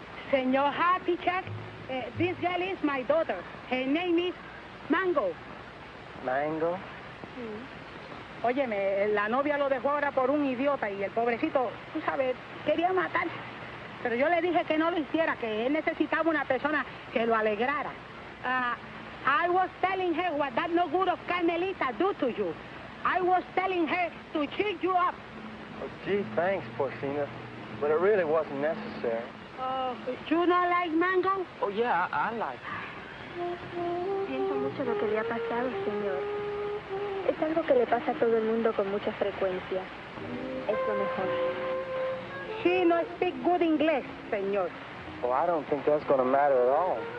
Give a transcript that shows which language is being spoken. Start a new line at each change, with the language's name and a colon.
English: Senor Happy Chuck, this girl is my daughter. Her name is Mango. Mango?
Spanish: Óyeme, la novia lo dejó ahora por un idiota y el pobrecito, tú sabes, quería matar. Pero yo le dije que no lo hiciera, que él necesitaba una persona que lo alegrara.
English: I was telling her what that no good of Carmelita do to you. I was telling her to cheer you up. Oh, gee, thanks, Porcina. But it really wasn't necessary. You not like Mango? Oh, yeah, I like
Spanish: Siento mucho lo que le ha pasado, señor. Es algo que le pasa a todo el mundo con mucha frecuencia. Es lo mejor.
English: She no speak good English, señor. Well, I don't think that's going to matter at all.